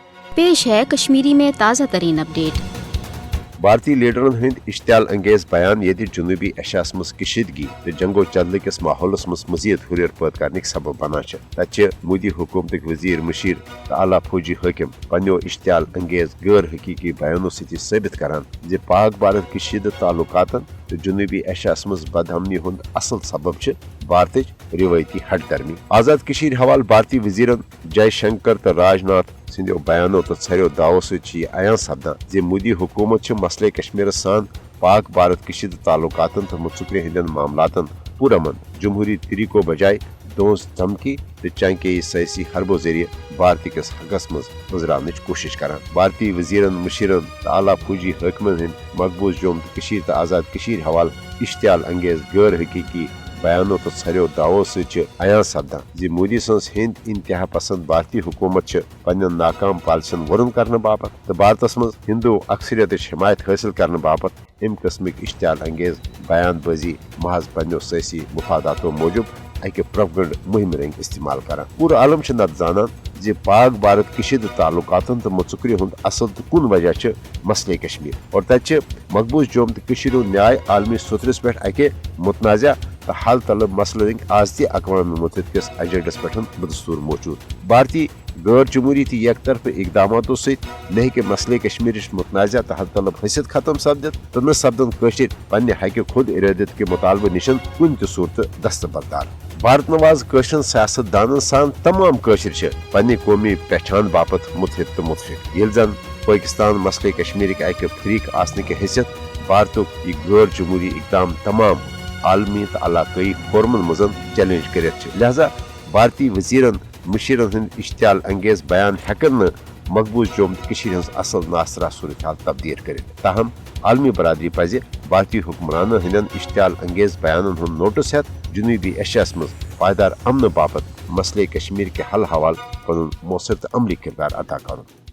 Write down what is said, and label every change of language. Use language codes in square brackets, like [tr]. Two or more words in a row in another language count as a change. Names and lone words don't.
[ur] پیش ہے کشمیری میں تازہ ترین اپڈیٹ. [ks] भारतीय लीडरन हंद इश्तियाल अंगेज बयान ये जनूबी एशियास मज कशीदगी तो जंगो चंदल किस माहौलस मज मजीद हुरियर पैद करने सबब बना तत मोदी हुकूमत वजीर मशीर तो आला फौजी हाकिम पन्नो इश्तियाल अंगेज गैर हकीकी बयानों से साबित करान जे पाक भारत कशीद ताल्लुकातन तो जनूबी एशियास मज बदअमनी हुंद असल सबब भारत रिवायती हट गर्मी। आजाद कशीर हवाल भारतीय वजीरन जयशंकर तो राजनाथ सिंधो बयानों तो छरो दावो से अयान सपदान जे मोदी हुकूमत मसले कश्मीर सान पाक भारत कशीद ताल्लुकातन तो मुतसुकरे हिंदन मामलातन पुरमन जमहूरी तरीको बजाय दोस धमकी तो चांके सियासी हरबो जरिए भारत किस हकस मज गुजरान कोशिश करान। भारतीय वजीरन मुशीरन तो आला फौजी हाकिमन हिंद मकबूज जोम कशीर तो आजाद कशीर हवाल इश्तियाल अंगेज गैर हकीकी बयानों तो छरो दावो से अयान सपदान जे मोदी सन्स हिंद इंतहा पसंद भारतीय हुकूमत पन्न नाकाम पॉलिसन वरुन करने बापत तो भारत मज हिंदू अक्सरियत हिमायत हासिल करने बापत अम किस्मिक इश्तियाल अंगेज बयानबाजी महज पन्नो सियासी मुफादातों मूजूब अके प्रोपगंड मुहिम रंग इस्तेमाल करान। पूरा आलम नत जानान जे पाक भारत कशीद ताल्लुकातन तो मुतसुकरी हुंद असल तो कुन वजह मसले कश्मीर और तत मकबूज जोम तो कशीर न्याय आलमी सुथरस पे अके मुतनाज़ा तो हल तलब मसले आज तक अक़वाम मुत्तहिदा किस एजेंडस पे बदस्तूर मौजूद। भारतीय गैर जमहूरी तो एक तरफ इकदामों से न कि मसले कश्मीर मुतनाज़ा तो हल तलब हसियत खत्म सपदित तो न सपदन कशीर पन्ने हक खुद इरादत के मुतालबे निशन कुन त सूरत दस्तबरदार। भारत नवाज कशरन सियासतदानन सान तमाम कशीर पन्ने कौमी पहचान बापत मुतहिद तो मुतफिक ये जन पाकिस्तान मसले कश्मीर के अक फरीक आसने की हैसियत भारत ये गैर जमहूरी इकदाम तमाम आलमी तो इलाकई फोरमन मजन चैलेंज कर लिहाजा भारतीय वजीरन मुशीरन हंद इश्तियाल अंगेज बयान हेकन मकबूज जोम कशीर हज असल नासरा सूरत हाल तब्दील कर। ताहम आलमी बरादरी पज भारतीय हुक्मरान हंदन इश्तियाल अंगेज बयान हूं नोटिस हेत जनूबी एशियास मज पायदार अमन बापत मसले कश्मीर के हल हवाल पन मौसर तो अमली किरदार अदा कर।